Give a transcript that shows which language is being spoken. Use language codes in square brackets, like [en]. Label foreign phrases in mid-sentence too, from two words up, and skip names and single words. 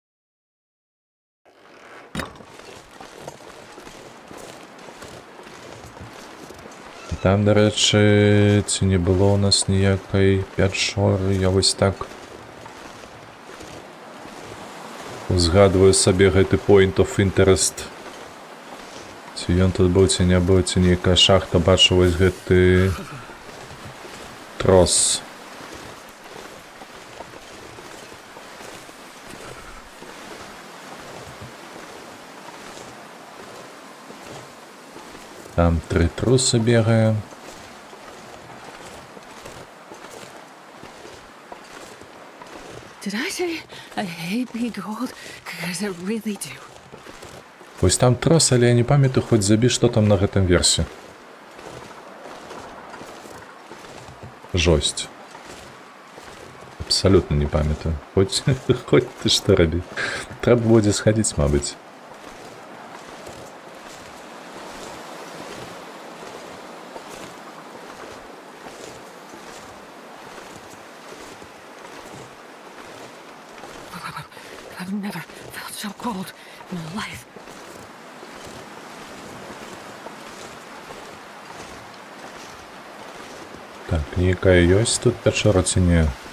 [be] Там, дарэчы, ці не было ў нас ніякай пячоры, я вось так узгадваю сабе гэты [en] point of interest. [be] Ці ён тут быў, ці не быў, ці нейкая шахта, бачу вось гэты трос. Там 3 трусы бегае. [en] Did I say I hate being cold? Because I really do. [be] Вось там трос, але я не памятаю, хоць забі, што там на гэтым версе. Жосць. абсалютна не памятаю. Хоць, хоць ты што рабі. Трэба будзе схадзіць, мабыць. [en] I've never felt so cold in my life. [be] Так, нейкая ёсць тут пячора ці не?